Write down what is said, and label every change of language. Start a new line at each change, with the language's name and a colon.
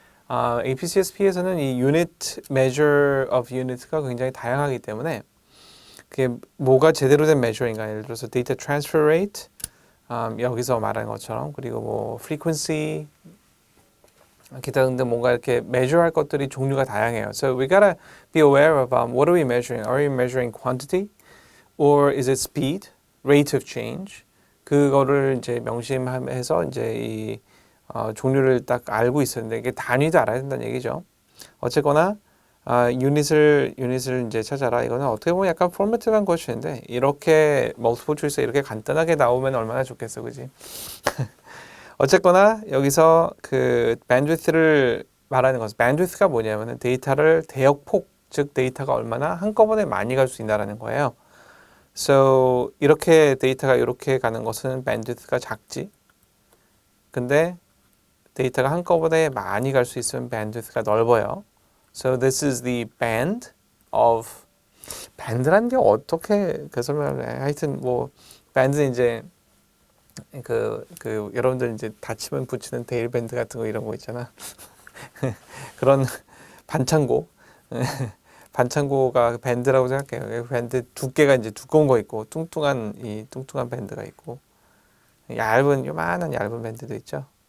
Korean: APCSP에서는 이 unit measure of unit가 굉장히 다양하기 때문에 그게 뭐가 제대로 된 measure인가? 예를 들어서 data transfer rate 여기서 말하는 것처럼 그리고 뭐 frequency 기타 등등 뭔가 이렇게 measure할 것들이 종류가 다양해요.
English: So we gotta be aware of what are we measuring? Are we measuring quantity or is it speed, rate of change?
Korean: 그거를 이제 명심해서 이제 이 종류를 딱 알고 있었는데 이게 단위도 알아야 된다는 얘기죠. 어쨌거나 유닛을 이제 찾아라. 이거는 어떻게 보면 약간 포매티브한 것인데 이렇게 멀티플 초이스 이렇게 간단하게 나오면 얼마나 좋겠어, 그지? 어쨌거나 여기서 그 bandwidth를 말하는 것은 bandwidth가 뭐냐면은 데이터를 대역폭, 즉 데이터가 얼마나 한꺼번에 많이 갈 수 있나라는 거예요. So 이렇게 데이터가 이렇게 가는 것은 bandwidth가 작지. 근데 데이터가 한꺼번에 많이 갈 수 있으면 bandwidth가 넓어요.
English: So this is the band of
Korean: band라는 게 어떻게 그 설명을 해? 하여튼 뭐 band는 이제 그 여러분들 이제 다치면 붙이는 데일 밴드 같은 거 이런 거 있잖아. 그런 반창고 반창고가 밴드라고 생각해요. 밴드 두께가 이제 두꺼운 거 있고 뚱뚱한 밴드가 있고 요만한 얇은 밴드도 있죠.